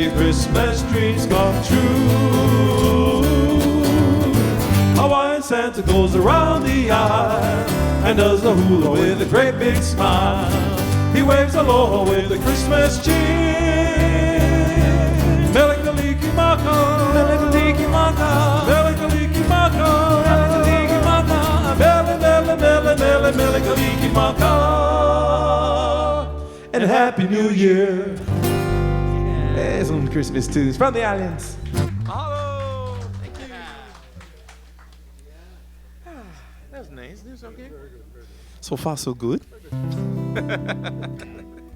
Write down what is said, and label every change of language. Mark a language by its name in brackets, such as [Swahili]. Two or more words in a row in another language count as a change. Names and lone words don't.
[English] Your Christmas dreams come true. Hawaiian Santa goes around the aisle and does the hula with a great big smile. He waves aloha with a Christmas cheer. [Hawaiian] Mele kalikimaka, mele kalikimaka, mele kalikimaka, mele kalikimaka, mele mele mele mele mele kalikimaka. [English] And Happy New Year. There's some Christmas tunes from the islands. Mahalo. Thank you. That was nice. That was okay. So far, so good.